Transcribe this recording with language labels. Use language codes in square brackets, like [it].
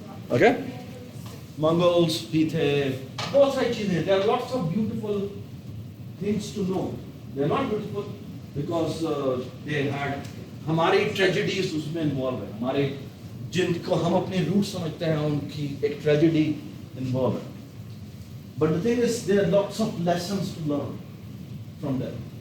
[ur] Okay, Mongols بھی تھے, بہت ساری چیزیں. [en] There are lots of beautiful things to know. They are not beautiful because they had [ur] ہماری ٹریجڈیز اس میں انوالو ہے, ہمارے جن کو ہم اپنے روٹ سمجھتے ہیں ان کی ایک ٹریجڈی انوالو ہے. [en] But the thing is there are lots of lessons to learn from them.